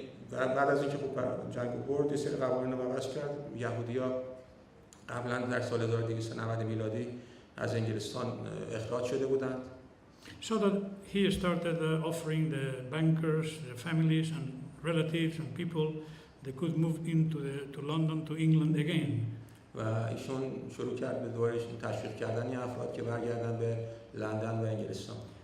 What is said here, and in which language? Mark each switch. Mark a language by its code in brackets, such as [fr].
[fa] بعد از اینکه جنگ برد یه سری قوانین رو عوض کرد. یهودی‌ها قبلا در سال 1290 میلادی از انگلستان اخراج شده بودند. [en] So that he started offering the bankers, the families and relatives and people they could move to London, to England again. [fa] و ایشون شروع کرد به دورش تشویق کردن این افراد که برگردن به لندن و انگلستان.